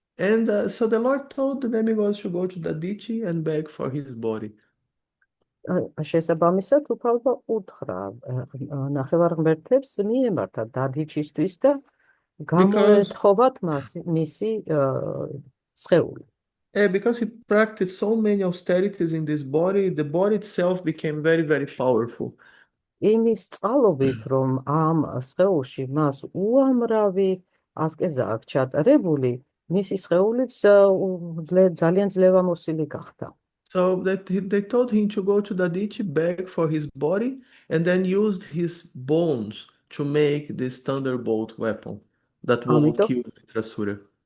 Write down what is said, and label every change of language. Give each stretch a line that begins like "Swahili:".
English: And so the Lord told the demigods to go to Dadichi and beg for his body.
Georgian: შესაბამისად უფალმა უთხრა ნახევარღმერთებს მიემართა დადიჩისთვის და გამოეთხოვათ მისი სხეული.
English: Because he practiced so many austerities in this body, the body itself became very, very powerful.
Georgian: იმის წყალობით, რომ ამ სხეულში მას უამრავი ასკეზა აქვს ჩატარებული, მისი სხეულიც ძალიან ძლევამოსილი გახდა.
English: So they told him to go to Dadichi, beg for his body, and then used his bones to make this thunderbolt weapon that will kill Vritrasura.